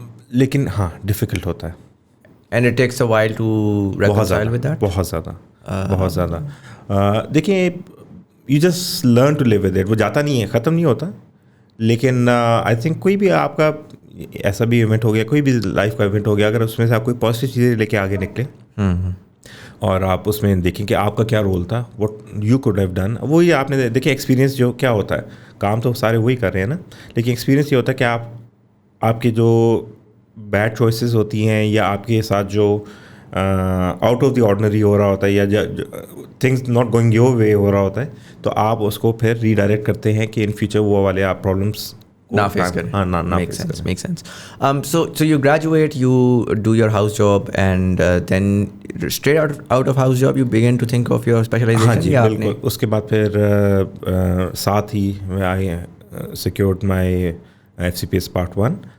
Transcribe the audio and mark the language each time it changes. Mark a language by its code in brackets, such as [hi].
[ur] لیکن ہاں ڈیفیکلٹ ہوتا ہے, [en] and it takes a while to reconcile with that. [ur] بہت زیادہ. دیکھیں [en] you just learn to live with it. [ur] وہ جاتا نہیں ہے, ختم نہیں ہوتا. لیکن آئی تھنک کوئی بھی آپ کا ایسا بھی ایونٹ ہو گیا, کوئی بھی لائف کا ایونٹ ہو گیا, اگر اس میں سے آپ کوئی پازیٹیو چیزیں لے کے آگے نکلے اور آپ اس میں دیکھیں کہ آپ کا کیا رول تھا, [en] what you could have done. [ur] وہی آپ نے دیکھیں ایکسپیرینس جو کیا ہوتا ہے, کام تو سارے وہی کر رہے ہیں نا, لیکن ایکسپیرینس یہ ہوتا ہے کہ آپ کے جو بیڈ چوائسیز ہوتی ہیں, یا آپ کے ساتھ جو [en] out of the ordinary [ur] ہو رہا ہوتا ہے, یا [en] things not going your way [ur] ہو رہا ہوتا ہے, تو آپ اس کو پھر ری ڈائریکٹ کرتے ہیں کہ ان فیوچر وہ والے آپ پرابلمس نہ فیس کریں. [en] Makes sense. So you graduate, you do your house job, and then straight out of house job you begin to think of your specialization. [ur] ہاں جی بالکل. اس کے بعد پھر ساتھ ہی [en] I secured my FCPS Part 1.